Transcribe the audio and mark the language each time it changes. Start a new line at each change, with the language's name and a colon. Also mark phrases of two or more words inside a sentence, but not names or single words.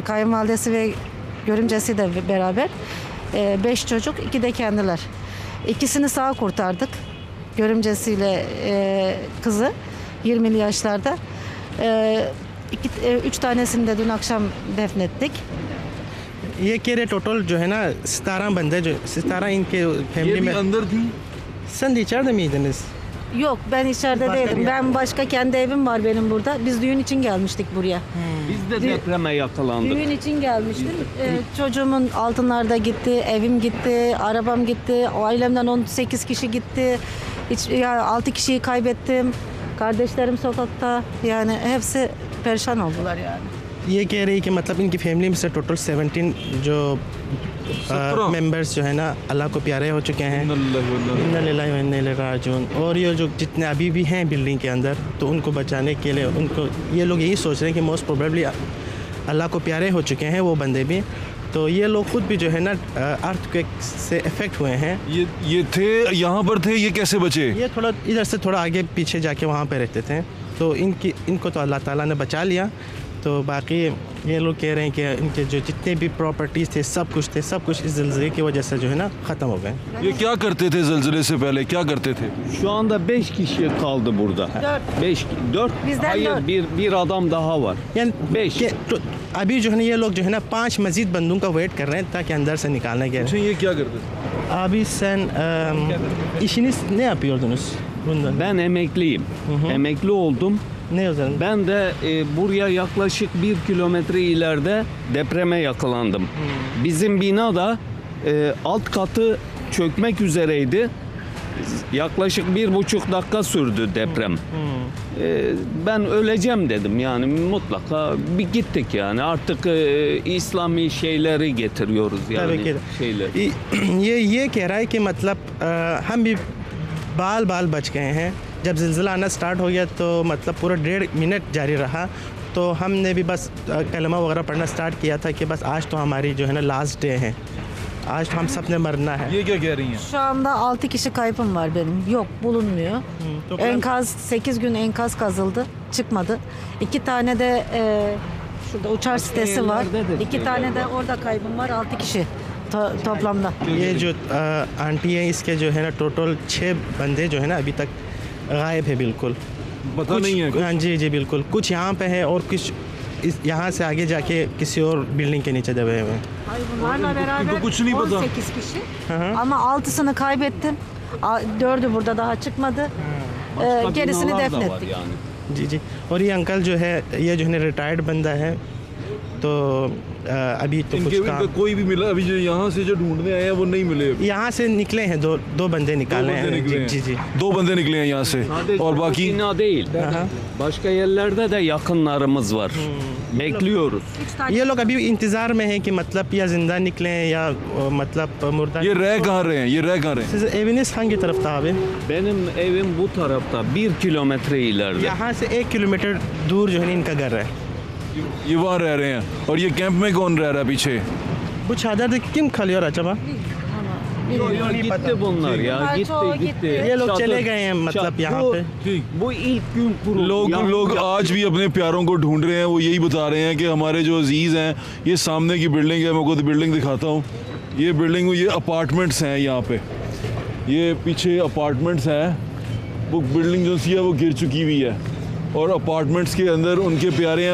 Turkish: Kayınvalidesi ve görümcesi de beraber. 5 çocuk, 2 de kendiler. İkisini sağ kurtardık. Görümcesiyle kızı 20'li yaşlarda. 3 tanesini de dün akşam defnettik.
Hindi: ये कह रहे टोटल जो है ना 17 बंदे, जो 17 इनके फैमिली में अंदर थी?
Turkish: Sen de içeride miydiniz? Yok, ben içeride değildim. Ben başka kendi evim var benim burada. Biz düğün için gelmiştik buraya. Biz de depreme yakalandık. Düğün için gelmiştim. Çocuğumun altınlarda gitti, evim gitti, arabam gitti. Ailemden 18 kişi gitti. 6 kişiyi kaybettim. Kardeşlerim sokakta. Yani hepsi perişan oldular yani.
Hindi: ये कह रही कि मतलब इनकी फैमिली में से टोटल 17 जो मेंबर्स जो है ना अल्लाह को प्यारे हो चुके हैं। और ये जो जितने अभी भी हैं बिल्डिंग के अंदर, तो उनको बचाने के लिए उनको ये लोग यही सोच रहे हैं कि
English: most probably
Hindi: अल्लाह को प्यारे हो चुके हैं वो बंदे भी। तो ये लोग खुद भी जो है ना अर्थक्वेक से इफेक्ट हुए हैं। ये थे यहाँ पर थे, ये कैसे बचे? ये थोड़ा इधर से थोड़ा आगे पीछे जाके वहाँ पे रहते थे, तो इनको तो अल्लाह ताला ने बचा लिया। तो बाकी ये लोग कह रहे हैं कि इनके जो जितने भी प्रॉपर्टीज़ थे सब कुछ इस ज़िलज़ले की वजह से जो है ना ख़त्म हो गए। ये क्या करते थे ज़िलज़ले से पहले, क्या करते थे?
Turkish: Şu anda 5 kişi kaldı burada. 4 Bizden hayır dört. bir adam daha var.
Hindi: यानी 5 तो अभी जो है ना ये लोग जो है ना 5 मजीद बंदों का वेट कर रहे हैं ताकि अंदर से निकालने के। अच्छा, ये क्या करते थे?
Turkish: Abi sen işiniz ne yapıyordunuz bundan? Ben emekliyim. Emekli oldum. Ne üzerinde? Ben de buraya yaklaşık 1 kilometre ileride depreme yakalandım. Bizim bina da alt katı çökmek üzereydi. Yaklaşık 1,5 dakika sürdü deprem. Ben öleceğim dedim, yani mutlaka bir gittik yani artık İslami şeyleri getiriyoruz yani tabii ki şeyleri.
Hindi: ये कह रहा है कि मतलब हम भी बाल बच गए हैं। जब ज़िलज़ला आना स्टार्ट हो गया तो मतलब पूरा 1.5 मिनट जारी रहा, तो हमने भी बस कलमा वगैरह पढ़ना स्टार्ट किया था कि बस आज तो हमारी जो है ना
English: last day
Hindi: है, आज तो हम सब ने मरना है। ये क्या कह रही हैं?
Turkish: Şu anda 6 kişi kaybım var benim. Yok, bulunmuyor. Enkaz 8 gün enkaz kazıldı. Çıkmadı. 2 tane de şurada uçar sitesi var. 2 tane de orada kaybım var. 6 kişi toplamda.
Hindi: ये जो आंटी है इसके जो है ना टोटल 6 बंदे जो है ना अभी तक गायब है बिल्कुल। पता नहीं है कुछ? हाँ जी बिल्कुल, कुछ यहाँ पे है और कुछ यहाँ से आगे जाके किसी और बिल्डिंग के नीचे दबे हुए हैं।
Turkish: Ay, bunlarla beraber
Hindi: kuş नहीं पता।
Turkish: 18 kişi. Ama 6'sını kaybettim. 4'ü burada daha çıkmadı. Gerisini Binalar da var defnettik. yani.
Hindi: जी और ये अंकल जो है ये जो है रिटायर्ड बंदा है, तो अभी तो कुछ इनका काम कोई भी मिला अभी? जो यहाँ से जो ढूंढने आए हैं वो नहीं मिले अभी? यहाँ से निकले हैं, दो बंदे निकाले हैं। जी 2 बंदे निकले हैं यहाँ से
Turkish: Sadece
Hindi: और
Turkish: o
Hindi: बाकी
Turkish: bina değil. Başka yerlerde de yakınlarımız var. Bekliyoruz.
Hindi: ये लोग अभी इंतज़ार में है कि मतलब या ज़िंदा निकले या मतलब मुर्दा। ये रह कहाँ रहे हैं, ये रह कहाँ रहे हैं?
Turkish: Siz eviniz hangi tarafta abi? Benim evim bu tarafta 1 kilometre ileride.
Hindi: यहाँ से 1 किलोमीटर दूर जो है इनका घर है। ये वहाँ रह रहे हैं। और ये कैंप में कौन रह रहा है पीछे?
Turkish: Bu çadırda kim kalıyor acaba? Gitti bunlar ya, Bunlar çoğu gitti. gitti.
Hindi: ये लोग
Turkish: Çadır-
Hindi: चले गए हैं मतलब यहाँ पे।
Turkish: Bu ilk gün kuruldu.
Hindi: लोग आज भी अपने प्यारों को ढूंढ रहे हैं। वो यही बता रहे हैं कि हमारे जो अजीज़ हैं, ये सामने की बिल्डिंग है, मैं आपको बिल्डिंग दिखाता हूँ। ये बिल्डिंग, ये अपार्टमेंट्स हैं यहाँ पे, ये पीछे अपार्टमेंट्स हैं। वो बिल्डिंग जो सी है वो गिर चुकी हुई है और अपार्टमेंट्स के अंदर उनके प्यारे हैं।